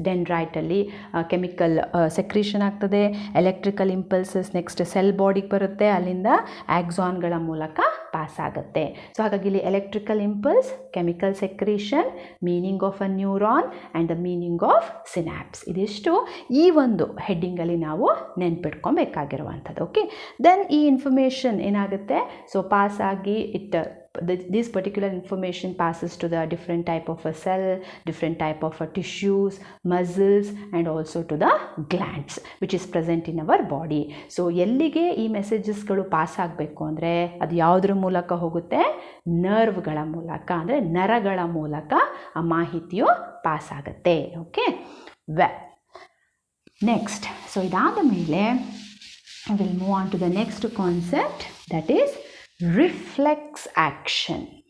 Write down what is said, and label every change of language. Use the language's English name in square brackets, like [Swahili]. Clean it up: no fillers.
[Kannada] ಡೆಂಡ್ರೈಟಲ್ಲಿ chemical secretion ಆಗ್ತದೆ, electrical impulses next cell ಬಾಡಿಗೆ ಬರುತ್ತೆ, ಅಲ್ಲಿಂದ ಆಕ್ಸಾನ್ಗಳ ಮೂಲಕ ಪಾಸ್ ಆಗುತ್ತೆ. ಸೊ ಹಾಗಾಗಿ ಇಲ್ಲಿ [English] Electrical impulse, chemical secretion, meaning of a neuron and the meaning of synapse. [Kannada] ಇದಿಷ್ಟು ಈ ಒಂದು ಹೆಡ್ಡಿಂಗಲ್ಲಿ ನಾವು ನೆನ್ಪಿಟ್ಕೊಬೇಕಾಗಿರುವಂಥದ್ದು. ಓಕೆ, ದೆನ್ ಈ ಇನ್ಫಾರ್ಮೇಷನ್ ಏನಾಗುತ್ತೆ, ಸೊ ಪಾಸ್ ಆಗಿ [English] this particular information passes to the different type of a cell, different type of a tissues, muscles, and also to the glands which is present in our body. [Kannada] So ಎಲ್ಲಿಗೆ ಈ ಮೆಸೇಜಸ್ಗಳು pass ಆಗಬೇಕು ಅಂದರೆ ಅದು ಯಾವುದರ ಮೂಲಕ ಹೋಗುತ್ತೆ, ನರ್ವ್ಗಳ ಮೂಲಕ, ಅಂದರೆ ನರಗಳ ಮೂಲಕ ಆ ಮಾಹಿತಿಯು ಪಾಸ್ ಆಗುತ್ತೆ. [English] okay, next, so [Kannada] ಇದಾದ ಮೇಲೆ [English] Will move on to the next concept, that is reflex action.